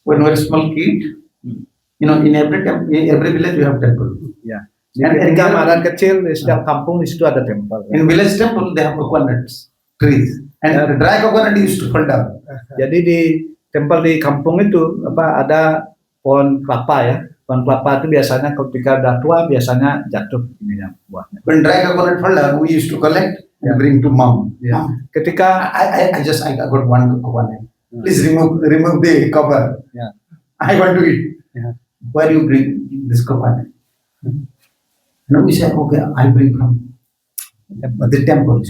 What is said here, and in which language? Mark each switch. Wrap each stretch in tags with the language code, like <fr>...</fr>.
<en>When we were small kid, in every village we have temple.</en> <id>Ya. Jadi ketika Maran kecil di setiap kampung di situ ada temple.</id> <en>In village temple they have coconuts trees, and the dry coconut used to fall down.</en> <id>Jadi di temple di kampung itu ada pohon kelapa ya. Pohon kelapa itu biasanya ketika udah tua biasanya jatuh ininya buahnya.</id> <en>When dry coconut fall down, we used to collect and bring to mom. Ya. Mom,</en> <id>Ketika</id> <en>I got one coconut. Please remove the cover. Ya. I want to eat. Ya. Where do you bring this coconut? No, we said, okay, I bring from the temple.</en>